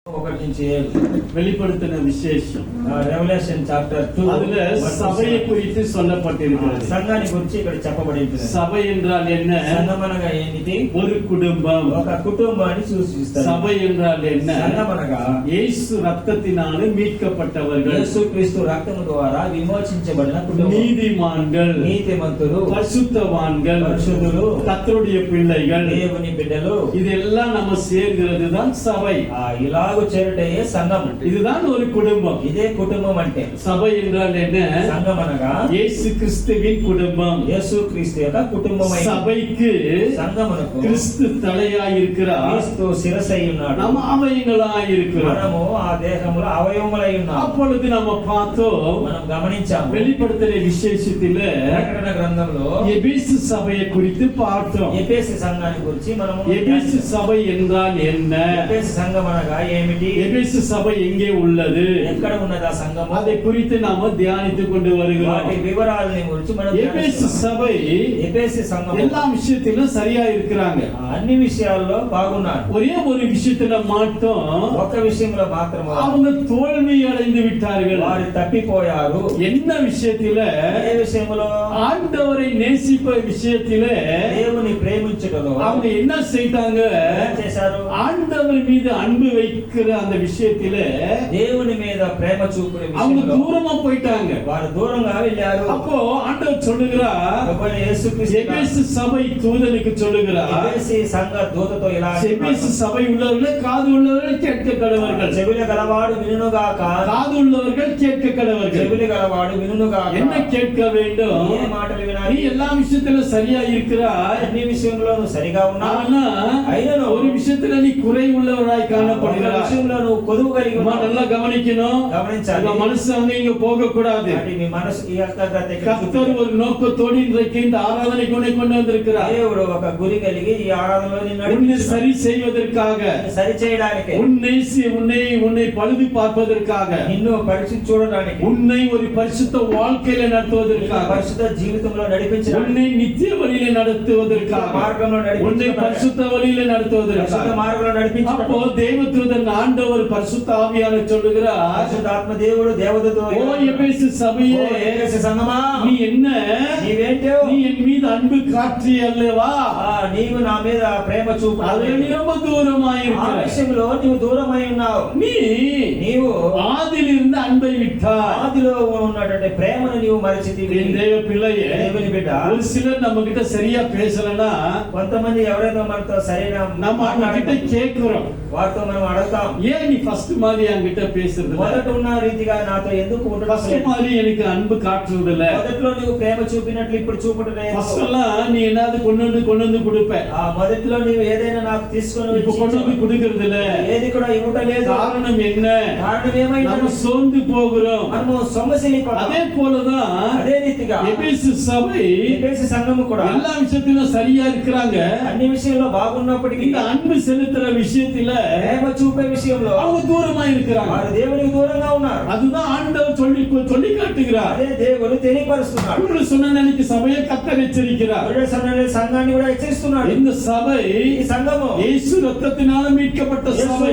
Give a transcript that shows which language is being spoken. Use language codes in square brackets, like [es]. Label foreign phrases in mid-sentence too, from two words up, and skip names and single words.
[ta] வெளிப்படுத்தின விசேஷம் [en] Revolution Chapter 2 [ta] அதுல சபையை குறித்து சொல்லப்பட்டிருக்கிறது. [te] సంఘాన్ని గురించి ఇక్కడ చెప్పబడింది. [ta] சபை என்றால் என்ன? [te] సంఘం అనగా ఏంటి? [ta] ஒரு குடும்பம். [te] ఒక కుటుంబాన్ని సూచిస్తుంది. [ta] சபை என்றால் என்ன? [te] సంఘం అనగా [ta] இயேசு ரத்தத்தினாலே மீட்கப்பட்டவர்கள், [te] యేసుక్రీస్తు రక్తము ద్వారా విమోచించబడిన కుటుంబం, [ta] நீதிமான்கள், [te] నీతిమంతులు, [ta] பரிசுத்தவான்கள், [te] పరిశుద్ధులు, [ta] கர்த்தருடைய பிள்ளைகள், [te] దేవుని బిడ్డలు, [ta] இதெல்லாம் நம்ம சேர்கிறது தான் சபை. [te] ఇలాగూ చేరుటయే సంఘం. [ta] இதுதான் ஒரு குடும்பம். [te] ఇదే కుటుంబం అంటే. [ta] சபை என்றால் என்ன? [te] సంఘం అనగా [ta] இயேசு கிறிஸ்துவின் குடும்பம். [te] యేసుక్రీస్తు యొక్క కుటుంబం. [ta] சபைக்கு [te] సంఘమునకు [ta] கிறிஸ்து தலையாய் இருக்கிறார், [te] క్రీస్తు శిరస్సై ఉన్నాడు, [ta] நம்ம அவயங்களாய் இருக்கிறோம். [te] మనము ఆ దేహములో అవయవములై ఉన్నాము. [ta] அப்பொழுது நம்ம பார்த்தோம், [te] మనం గమనించాము, [ta] வெளிப்படுத்தின விசேஷத்திலே [te] ప్రకటన గ్రంథంలో [ta] எபேசு சபையை குறித்து பார்த்தோம். [te] ఎఫెసు సంఘాన్ని గురించి మనము [ta] எபேசு சபை என்றால் என்ன? [te] ఎఫెసు సంఘం అనగా ఏమిటి? [ta] எபேசு சபை எங்கே உள்ளது? [te] ఎక్కడ ఉన్నది ఆ సంఘము? [ta] அதை குறித்து நாம தியானித்துக் கொண்டு வருகிறோம். [te] వాటి వివరాలని గురించి మనం [ta] எபேசு சபை [te] ఎఫెసు సంఘం [ta] எல்லா விஷயத்திலும் சரியா இருக்கிறாங்க, [te] అన్ని విషయాల్లో బాగున్నారు. [ta] ஒரே ஒரு விஷயத்துல மட்டும் [te] ఒక విషయంలో మాత్రమే [ta] அவங்க தோல்வி அடைந்து விட்டார்கள். [te] వారు తప్పిపోయారు. [ta] என்ன விஷயத்தில? [te] ఏ విషయంలో? [ta] ஆண்டவரை நேசிப்ப விஷயத்தில [te] దేవుని ప్రేమించుటలో [ta] அவங்க என்ன செய்தாங்க? [te] ఏం చేశారు? [ta] ஆண்டவர் மீது அன்பு வைக்கிற அந்த விஷயத்தில [te] దేవుని మీద ప్రేమ చూపుడే [ta] அவங்க [te] విషయంలో [ta] தூரமா போயிட்டாங்க. [te] వారు దూరంగా వెళ్ళారు. [ta] அப்போ ஆண்டவர் சொல்லுகிறார், [te] ప్రభువైన యేసుక్రీస్తు [ta] எபேசு சபை தூதனுக்கு சொல்லுகிறார், [te] ఎఫెసు సంఘ దూతతో ఇలా [ta] எபேசு சபை உள்ளவர்களே, காது உள்ளவர்கள் கேட்க கடவர்கள், [te] చెవిలి గలవాడు వినుగాక, [ta] காது உள்ளவர்கள் கேட்க கடவர்கள். [te] చెవిలి గలవాడు వినుగాక. [ta] என்ன கேட்க வேண்டும்? [te] ఏ మాటలు [ta] நீ [te] వినాలి? [ta] எல்லா விஷயத்திலும் சரியா இருக்கிறாய், [te] అన్ని విషయంలో నువ్వు సరిగా ఉన్నావు. [ta] ஆனா [te] అయినను [ta] ஒரு விஷயத்துல நீ குறை உள்ளவராய் [te] ఒక [ta] காணப்படுகிறாய். [te] విషయంలో నువ్వు కొదువు కలిగి [ta] அம்மா, [te] ఉన్నావు. [ta] நல்லா கவனிக்கணும். [te] గమనించాలి. [ta] உங்க மனசு அங்க இங்க போக கூடாது. [te] అంటే మీ మనసుకి ఏకాగ్రత ఇక్కడ [ta] கர்த்தர் ஒரு நோக்கத்தோடு இன்றைக்கு இந்த ஆராதனைக்கு உன்னை கொண்டு வந்திருக்கிறார். [te] దేవుడు ఒక గురి కలిగి ఈ ఆరాధనలో నిన్ను [ta] உன்னை [te] నడిపించాడు. [ta] சரி செய்வதற்காக, [te] సరి చేయడానికి, [ta] உன்னை பழுது பார்ப்பதற்காக, [te] నిన్ను పరీక్ష చూడడానికి, [ta] உன்னை ஒரு பரிசுத்த வாழ்க்கையில [te] నిన్ను [ta] நடத்துவதற்காக, [te] పరిశుద్ధ జీవితంలో నడిపించడానికి, [ta] உன்னை நித்திய வழியில நடத்துவதற்காக, [te] మార్గంలో [ta] உன்னை [te] నడిపించడానికి, [ta] பரிசுத்த வழியில [te] పరిశుద్ధ [ta] நடத்துவதற்காக. [te] మార్గంలో [ta] அப்போ [te] నడిపించడానికి [ta] தேவதூதன் ஆண்டவர் பரிசுத்த ஆவியானவர் சொல்லுகிறார், [te] పరిశుద్ధాత్మ దేవుడు దేవదూతతో [ta] ஓ எபேசு சபையே, [te] ఎఫెసు సంఘమా, [ta] நீ என்ன, [te] నీవేంటో, [ta] நீ என் மீது அன்பு காற்றி அல்லவா, [te] నీవు నా మీద ప్రేమ చూపు, [ta] அதுல நீ ரொம்ப [te] ఆ [ta] தூரமாயிருக்கிறாய். [te] విషయంలో నీవు దూరమై ఉన్నావు. నీవు [ta] ஆதிலிருந்து அன்பை விட்டாய். [te] ఆదిలో ఉన్నటువంటి ప్రేమను నీవు మరచితివి. [ta] என் தேவ பிள்ளையே, [te] దేవుని బిడ్డ, [ta] ஒரு சிலர் நம்ம கிட்ட சரியா பேசலனா [te] కొంతమంది ఎవరైతే మనతో సరైన [ta] நம்ம அவங்க கிட்ட கேக்குறோம், [te] వారితో మనం అడుగుతాం, [ta] ஏன் நீ ஃபர்ஸ்ட் மாதிரி என்கிட்ட பேசுறது இல்ல? [te] మొదట ఉన్న రీతిగా నాతో ఎందుకు ఉండడం [ta] ஃபர்ஸ்ட் [te] లేదు? [ta] மாதிரி எனக்கு அன்பு காட்டுறது இல்ல. [te] మొదట్లో నీవు ప్రేమ చూపినట్లు ఇప్పుడు చూపడం లేదు. [ta] ஃபர்ஸ்ட் எல்லாம் நீ என்னது கொண்டு வந்து கொடுப்ப, [te] ఆ మొదట్లో నీవు ఏదైనా నాకు తీసుకొని [ta] இப்ப கொண்டு வந்து கொடுக்கறது இல்ல. [te] ఏది కూడా ఇవ్వటం లేదు. [ta] காரணம் என்ன? [te] కారణం ఏమైనా [ta] நம்ம சோர்ந்து போகிறோம். [te] మనము సొమ్మసిల్లిపోతాం. [ta] அதே போலதான் [te] అదే రీతిగా [ta] எபேசு சபை [te] ఎఫెసు సంఘము కూడా [ta] எல்லா விஷயத்திலும் சரியா இருக்கிறாங்க. [te] అన్ని విషయంలో బాగున్నప్పటికీ [ta] இந்த அன்பு செலுத்துற விஷயத்துல [te] ప్రేమ చూపే విషయంలో [ta] அவங்க தூரமா இருக்கிறாங்க. [te] వారు దేవునికి దూరంగా ఉన్నారు. [ta] அதுதான் ஆண்டவர் சொல்லி காட்டுகிறார். [te] అదే దేవుడు తెలియపరుస్తున్నాడు. [ta] இவரு சொன்ன நிலைக்கு சபையை கர்த்தர் எச்சரிக்கிறார். [te] సంఘాన్ని కూడా హెచ్చరిస్తున్నాడు. [ta] இந்த சபை [te] ఈ సంఘము [ta] இயேசு ரத்தத்தினால மீட்கப்பட்ட சபை.